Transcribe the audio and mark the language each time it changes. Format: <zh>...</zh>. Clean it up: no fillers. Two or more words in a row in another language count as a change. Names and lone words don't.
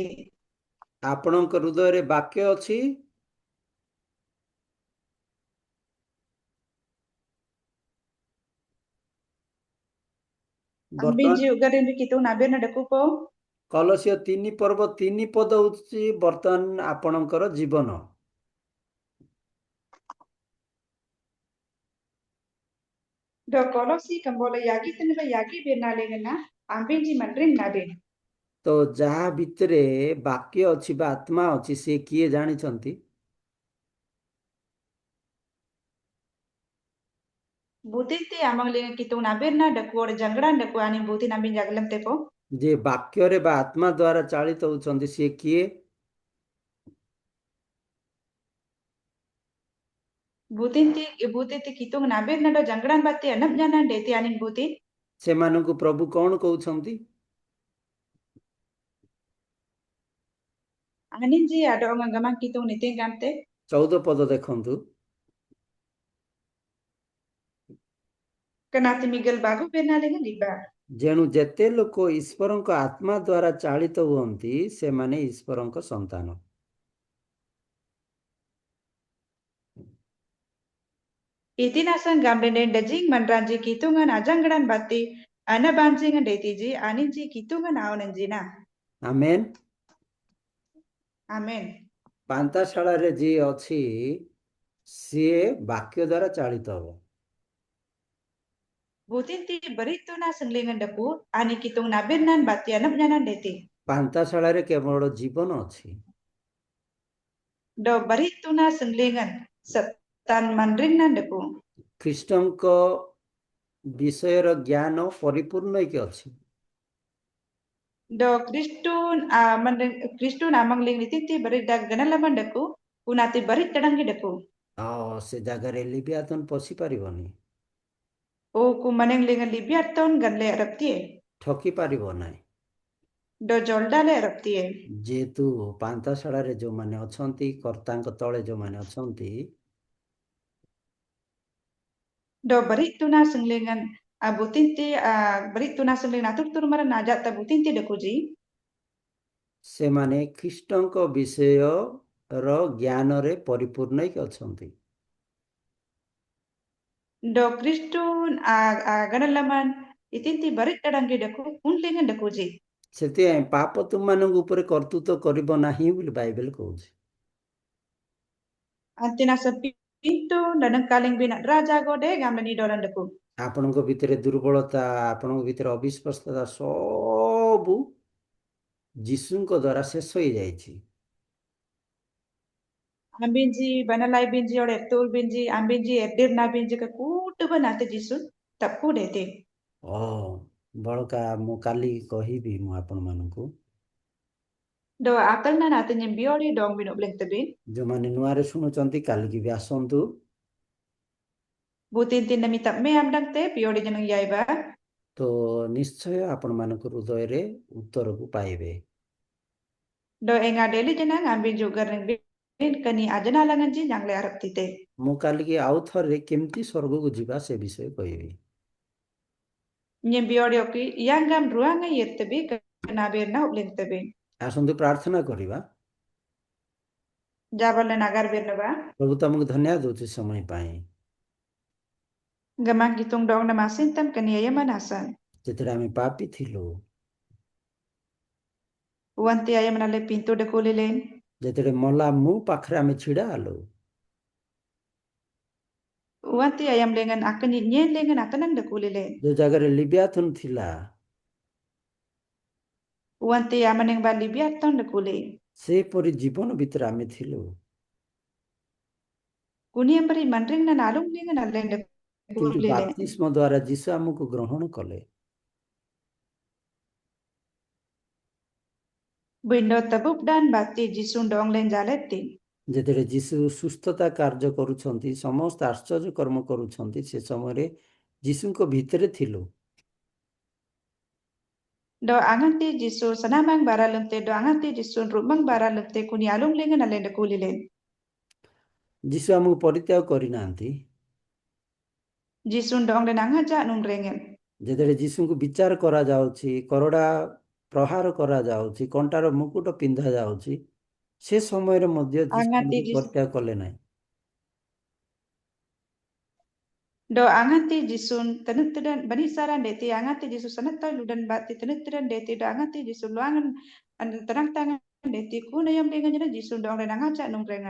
<or>ଆପଣଙ୍କ ହୃଦୟରେ ବାକ୍ୟ ଅଛି,</or> <srb>Ambin ji ugarin bi kitung abin na daku po.</srb> <or>କଲସ୍ୟ 3 ପର୍ବ 3 ପଦ ହେଉଛି ବର୍ତ୍ତମାନ ଆପଣଙ୍କର ଜୀବନ।</or> <srb>Do kolosi kambola yagi tenba yagi birna lengena ambin ji mandring nabin.</srb> <or>ତ ଯାହା ଭିତରେ ବାକ୍ୟ ଅଛି ବା ଆତ୍ମା ଅଛି ସେ କିଏ ଜାଣିଛନ୍ତି?</or> <srb>Butiti amang lenga kitung nabirna daku or jangran daku ani buti nambin jaglam tepo.</srb> <or>ଯେ ବାକ୍ୟରେ ବା ଆତ୍ମା ଦ୍ୱାରା ଚାଳିତ ହେଉଛନ୍ତି ସିଏ କିଏ?</or> <srb>Butiti kitung nabirna do jangran bati anap jana deti anin buti.</srb> <or>ସେମାନଙ୍କୁ ପ୍ରଭୁ କ'ଣ କହୁଛନ୍ତି?</or> <srb>Anin ji ada orang gamang kitung niting gamte.</srb> <or>14 ପଦ ଦେଖନ୍ତୁ।</or> <srb>Kenati Miguel bagu birna lenga liba.</srb> <or>ଯେଣୁ ଯେତେ ଲୋକ ଈଶ୍ୱରଙ୍କ ଆତ୍ମା ଦ୍ୱାରା ଚାଳିତ ହୁଅନ୍ତି ସେମାନେ ଈଶ୍ୱରଙ୍କ ସନ୍ତାନ।</or> <srb>Itinasan gamlenen dajing manranji kitungan ajangran bati ana banjingan deti ji anin ji kitungan aonan jina.</srb> <or>ଆମେନ୍।</or> <srb>Amen.</srb> <or>ପାନ୍ତାଶାଳାରେ ଯିଏ ଅଛି ସିଏ ବାକ୍ୟ ଦ୍ୱାରା ଚାଳିତ ହେବ।</or> <srb>Butinti berituna senglingan depu ani kitung nabirnan bati anap nyanan deti.</srb> <or>ପାନ୍ତାଶାଳାରେ କେବଳ ଜୀବନ ଅଛି।</or> <srb>Do berituna senglingan setan manringnan depu.</srb> <or>ଖ୍ରୀଷ୍ଟଙ୍କ ବିଷୟର ଜ୍ଞାନ ପରିପୂର୍ଣ୍ଣ ହେଇକି ଅଛି।</or> <srb>Do Kristun amang ling nitinti berit dag ganalaman deku unati berit tadangi depu.</srb> <or>ସେ ଜାଗାରେ ଲିବିଆତନ ପଶି ପାରିବନି,</or> <srb>O ku maneng lingan libiaton ganle raptie.</srb> <or>ଠକି ପାରିବ ନାହିଁ।</or> <srb>Do joldale raptie.</srb> <or>ଯେହେତୁ ପାନ୍ତାଶାଳାରେ ଯେଉଁମାନେ ଅଛନ୍ତି, କର୍ତ୍ତାଙ୍କ ତଳେ ଯେଉଁମାନେ ଅଛନ୍ତି,</or> <srb>Do berituna senglingan butinti berituna senglingan atur turmaran najat ta butinti dekuji.</srb> <or>ସେମାନେ ଖ୍ରୀଷ୍ଟଙ୍କ ବିଷୟର ଜ୍ଞାନରେ ପରିପୂର୍ଣ୍ଣ ହେଇକି ଅଛନ୍ତି।</or> <srb>Do Kristun ganalaman itinti berit tadangi deku unlingan dekuji.</srb> <or>ସେଥିପାଇଁ ପାପ ତୁମମାନଙ୍କ ଉପରେ କର୍ତ୍ତୃତ୍ୱ କରିବ ନାହିଁ ବୋଲି ବାଇବେଲ କହୁଛି।</or> <srb>Antina sepintu dadang kaling binat raja gode gamani doran deku.</srb> <or>ଆପଣଙ୍କ ଭିତରେ ଦୁର୍ବଳତା, ଆପଣଙ୍କ ଭିତରେ ଅବିଶ୍ୱାସତା ସବୁ ଯୀଶୁଙ୍କ ଦ୍ୱାରା ଶେଷ ହେଇଯାଇଛି।</or> <srb>Ambinji banalai binji ode tul binji ambinji edir na binji ke kutu banate jisun tapku dete.</srb> <or>ବଳକା ମୁଁ କାଲି କହିବି ମୁଁ ଆପଣମାନଙ୍କୁ,</or> <srb>Do akal na natin yung biori dong binubleng tabin.</srb> <or>ଯେଉଁମାନେ ନୂଆରେ ଶୁଣୁଛନ୍ତି କାଲିକି ବି ଆସନ୍ତୁ।</or> <srb>Butintin na mitap me amdang te biori janang yaiba.</srb> <or>ତ ନିଶ୍ଚୟ ଆପଣମାନଙ୍କ ହୃଦୟରେ ଉତ୍ତରକୁ ପାଇବେ।</or> <srb>Do enga deli janang ambin juga reng bin kani ajana langan ji jangle arap tite.</srb> <or>ମୁଁ କାଲିକି ଆଉ ଥରେ କେମିତି ସ୍ୱର୍ଗକୁ ଯିବା ସେ ବିଷୟ କହିବି।</or> <srb>Nyem biori oki yang gam ruanga yet tabi kana bir na ubleng tabi.</srb> <or>ଆସନ୍ତୁ ପ୍ରାର୍ଥନା କରିବା।</or> <srb>Jabal na nagar bir na ba.</srb> <or>ପ୍ରଭୁ ତମକୁ ଧନ୍ୟବାଦ ଦେଉଛି ସମୟ ପାଇଁ,</or> <srb>Gamang gitung dong na masintam kani ayaman asan.</srb> <or>ଯେତେବେଳେ ଆମେ ପାପୀ ଥିଲୁ,</or> <srb>Uanti ayaman ale pintu de kulilen.</srb> <or>ଯେତେବେଳେ ମଲା ମୁଁ ପାଖରେ ଆମେ ଛିଡ଼ା ହେଲୁ,</or> <srb>Uanti ayam lengan akan nyen lengan akan de kulilen.</srb> <or>ଯେଉଁ ଜାଗାରେ ଲିବିଆଥନ ଥିଲା</or> <srb>Uanti aman yang bali biaton de kuli.</srb> <or>ସେପରି ଜୀବନ ଭିତରେ ଆମେ ଥିଲୁ,</or> <srb>Kuni yang beri mandring na nalung lengan alen de</srb> <or>କିନ୍ତୁ</or> <srb>kulilen.</srb> <or>ବାପ୍ତିସ୍ମ ଦ୍ୱାରା ଯୀଶୁ ଆମକୁ ଗ୍ରହଣ କଲେ।</or> <srb>Bindo tabuk dan bati jisun dong len jaletin.</srb> <or>ଯେତେବେଳେ ଯୀଶୁ ସୁସ୍ଥତା କାର୍ଯ୍ୟ କରୁଛନ୍ତି, ସମସ୍ତ ଆଶ୍ଚର୍ଯ୍ୟ କର୍ମ କରୁଛନ୍ତି, ସେ ସମୟରେ ଯୀଶୁଙ୍କ ଭିତରେ ଥିଲୁ।</or> <srb>Do anganti jisu senamang baralente do anganti jisun rumang baralente kuni alung lengan alen de kulilen.</srb> <or>ଯୀଶୁ ଆମକୁ ପରିତ୍ୟାଗ କରିନାହାନ୍ତି।</or> <srb>Jisun dong len angaja nung rengen.</srb> <or>ଯେତେବେଳେ ଯୀଶୁଙ୍କୁ ବିଚାର କରାଯାଉଛି, କରଡ଼ା ପ୍ରହାର କରାଯାଉଛି, କଣ୍ଟାର ମୁକୁଟ ପିନ୍ଧା ଯାଉଛି, ସେ ସମୟରେ ମଧ୍ୟ ଯୀଶୁ</or> <srb>Angati</srb> <or>ଆମକୁ ପରିତ୍ୟାଗ କଲେ ନାହିଁ।</or> <srb>do anganti jisun tenutudan banisaran deti anganti jisu sanatoy ludan bati tenutudan deti do anganti jisun luangan tenang tangan deti kunayam lengan jana jisun dong len angaja nung rengan.</srb>